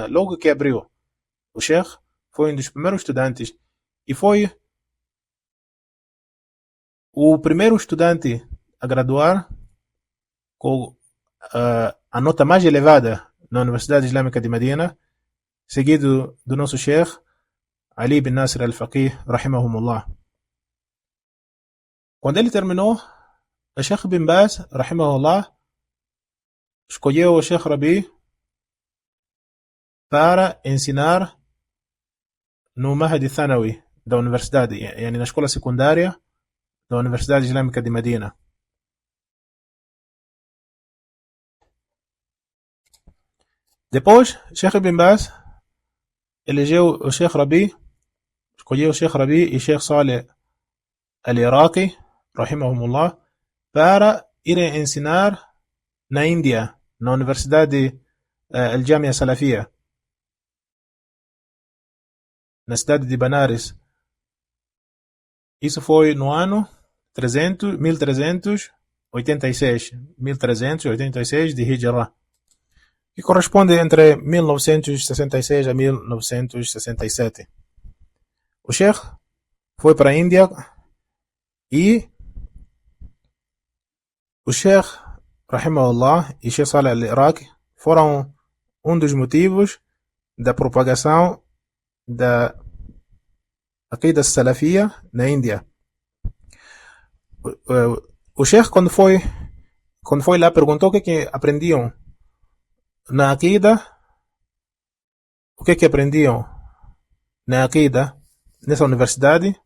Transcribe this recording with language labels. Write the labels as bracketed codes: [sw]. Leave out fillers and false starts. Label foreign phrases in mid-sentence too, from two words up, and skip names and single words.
[pt] Logo que abriu, o Sheikh foi um dos primeiros estudantes e foi o primeiro estudante a graduar com a nota mais elevada na Universidade Islâmica de Medina, seguido do nosso Sheikh Ali bin Nasir al-Faqih, rahimahumullah. Quando ele terminou, o Sheikh bin Baz, rahimahullah, escolheu o Sheikh Rabi para ensinar no Mahdi Thanawi da universidade, na escola secundária da Universidade Islâmica de Medina. Depois, Sheikh bin Baz elegeu o Sheikh Rabi, escolheu o Sheikh Rabi e Sheikh Saleh al-Iraqi, rahimahumullah, para irem ensinar na Índia, na Universidade Al-Jamia Salafia, na cidade de Banares. Isso foi no ano 1386 de Hijra, que corresponde entre 1966 a 1967. O Sheikh foi para a Índia e o Sheikh, rahimahullah, e Sheikh Saleh al-Iraqi foram um dos motivos da propagação da [ar] العقيدة السلفية [pt] na Índia. O Sheikh, quando foi lá, perguntou o que aprendiam na Aqida, o que aprendiam na Aqida nessa universidade.